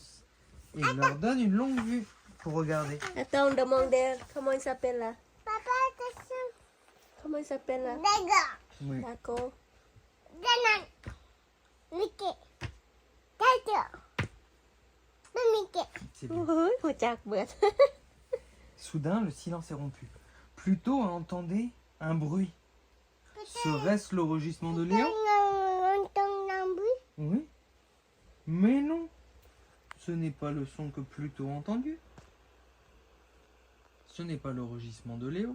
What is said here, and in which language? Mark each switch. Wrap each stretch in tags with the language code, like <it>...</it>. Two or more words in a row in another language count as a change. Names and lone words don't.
<fr>Et il leur donne une longue vue pour regarder. Attends, demandez comment il s'appelle là. Comment il s'appelle là? Oui. D'accord. C'est bien.</fr> <tts>เฮ้ยรู้จักเบิด</tts> <fr>Soudain, le silence est rompu. Pluto entendait un bruit. Serait-ce le rugissement de Léo? Oui. Mais non. Ce n'est pas le son que Pluto a entendu. Ce n'est pas le rugissement de Léo.</fr>